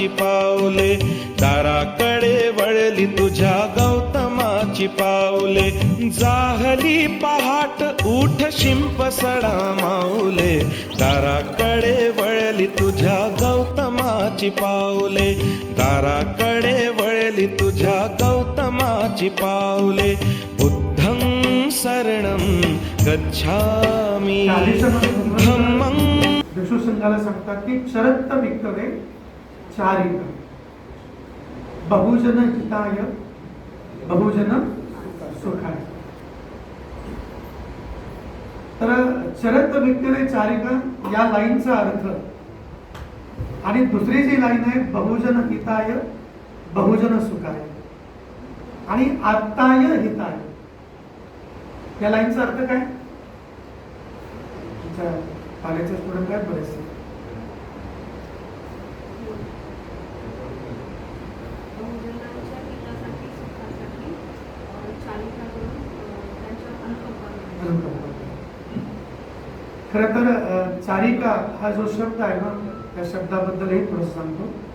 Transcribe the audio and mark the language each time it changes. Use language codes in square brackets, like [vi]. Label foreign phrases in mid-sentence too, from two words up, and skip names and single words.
[mr] पावले, दाराकडे वळली तुझ्या गौतमाची पावले, जाहली पहाट उठ शिंप सडा माऊले, दाराकडे वळली तुझ्या गौतमाची पावले, दाराकडे वळली तुझ्या गौतमाची पावले, [pi] बुद्धं शरणं गच्छामि धम्मं. [mr] भिक्षू संघाला सांगतात की [pi] चरत्त विक्तवे चारिका बहुजन हिताय बहुजन सुखाय. [mr] तर [pi] चरत्त विक्तवे चारिका [mr] या लाईनचा अर्थ आणि दुसरी जी लाईन आहे [pi] बहुजन हिताय बहुजन सुखाय [mr] आणि [pi] आत्ताय हिताय, [mr] या लाईनचा अर्थ काय? [en] college student [mr] आहेत बरेचसे. खर तर चारिका हा जो शब्द आहे ना, त्या शब्दाबद्दलही थोडं सांगतो.